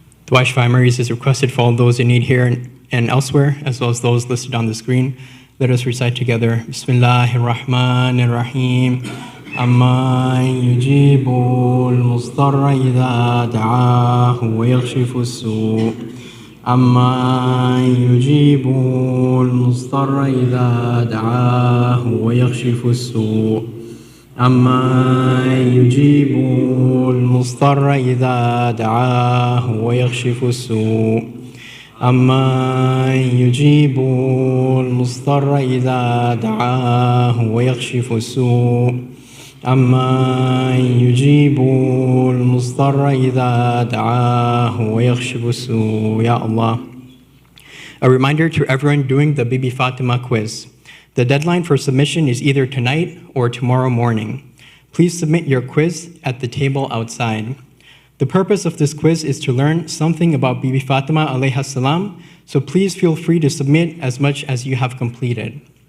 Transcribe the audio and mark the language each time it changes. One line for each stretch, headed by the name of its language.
English: Dua Shafai Maris is requested for all those in need here and elsewhere, as well as those listed on the screen. Let us recite together.
Arabic: Bismillahir-Rahmanir-Rahim. Amma yujibu al-mustarra idha da'ahu wa yakshifu as-su' Amma yujibu al-mustarra idha da'ahu wa yakshifu as-su' أما يجيب المضطر إذا دعاه ويكشف السوء أما يجيب المضطر إذا دعاه ويكشف السوء أما يجيب المضطر إذا دعاه ويكشف السوء Ya Allah.
English: A reminder to everyone doing the Bibi Fatemah quiz. The deadline for submission is either tonight or tomorrow morning. Please submit your quiz at the table outside. The purpose of this quiz is to learn something about Bibi Fatemah alayha salam, so please feel free to submit as much as you have completed.